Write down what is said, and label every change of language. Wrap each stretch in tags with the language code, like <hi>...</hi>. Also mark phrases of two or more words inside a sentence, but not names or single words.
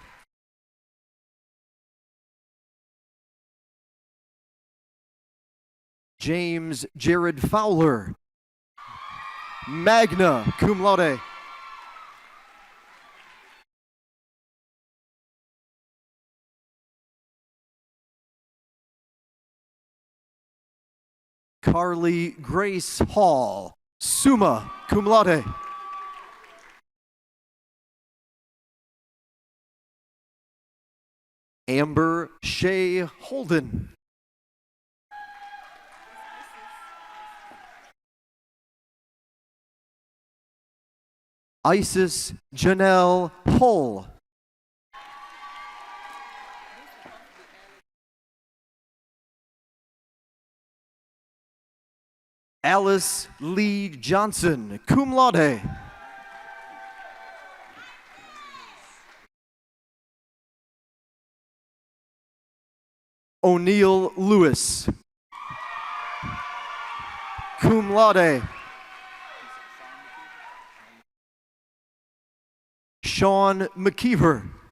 <en>James Jared Fowler,</en> <la>magna cum laude.</la> <en>Carly Grace Hall,</en> <la>summa cum laude.</la> <en>Amber Shea Holden. Isis Janelle Hull. Alice Lee Johnson,</en> <la>cum laude.</la> <en>O'Neill Lewis,</en> <la>cum laude.</la> <en>Sean McKeever.</en>